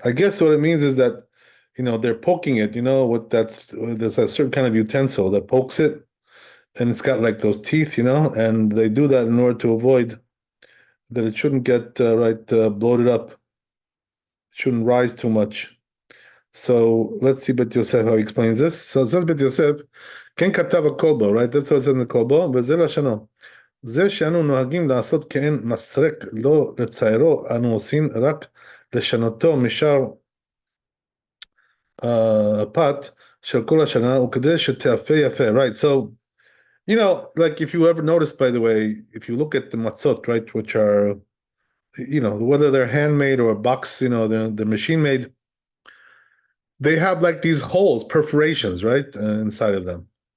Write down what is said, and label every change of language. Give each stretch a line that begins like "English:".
English: I guess what it means is that they're poking it. There's a certain kind of utensil that pokes it, and it's got like those teeth, and they do that in order to avoid that it shouldn't get bloated up. It shouldn't rise too much. So let's see Bet Yosef how he explains this. So it says Bet Yosef, "Ken katav kolbo," right? That's what it says in the kolbo.
Hebrew: וזה לשנו. זה שאנו נוהגים לעשות כאין מסרק לא לציירו, אנו עושים רק לשנותו משאר הפת של כל השנה, וכדי שתאפה יפה, right?
English: So, like if you ever notice, by the way, if you look at the matzot, right, which are, whether they're handmade or a box, they're machine made, they have like these holes, perforations, right, inside of them.